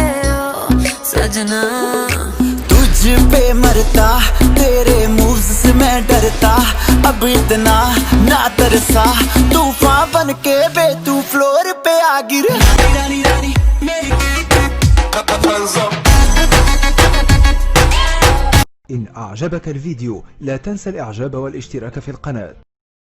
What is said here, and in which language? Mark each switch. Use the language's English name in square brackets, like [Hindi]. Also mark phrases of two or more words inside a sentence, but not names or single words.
[Hindi] ओ सजना तुझ पे मरता, तेरे मूव्स से मैं डरता, अब इतना ना तरसा, तूफान बन के बे तू फ्लोर पे आ गिर। रानी रानी मेरी [Arabic] إن أعجبك الفيديو لا تنسى الإعجاب والاشتراك في القناة.